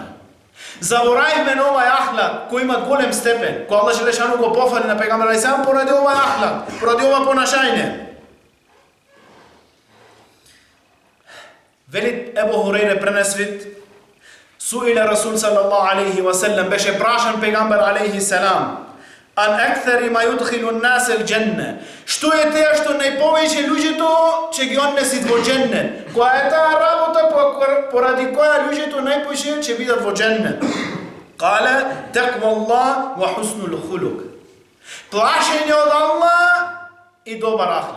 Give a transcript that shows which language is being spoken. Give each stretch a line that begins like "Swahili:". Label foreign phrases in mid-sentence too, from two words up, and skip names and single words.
Macedonian: Заборавивме на овај ахлак кој има голем степен, кој Аллах џелешану го пофали на пегамбер
Arabic: عليه السلام
Macedonian: поради овај ахлак, поради ова понашање. Вели Ебу Хурейре пренесвит,
Arabic: سئل رسول صلى الله عليه وسلم,
Macedonian: беше прашан пегамбер алейхи селам:
Arabic: "عن أكثر ما يدخل الناس الجنة."
Macedonian: Што е теа што најповеќе луѓето ќе ги однесит во џеннет? Која е таа работа поради која луѓето најповеќе ќе бидат во џеннет?
Arabic: قال تقوى وحسن الخلق."
Macedonian: Плашење од Аллах и добар ахлак.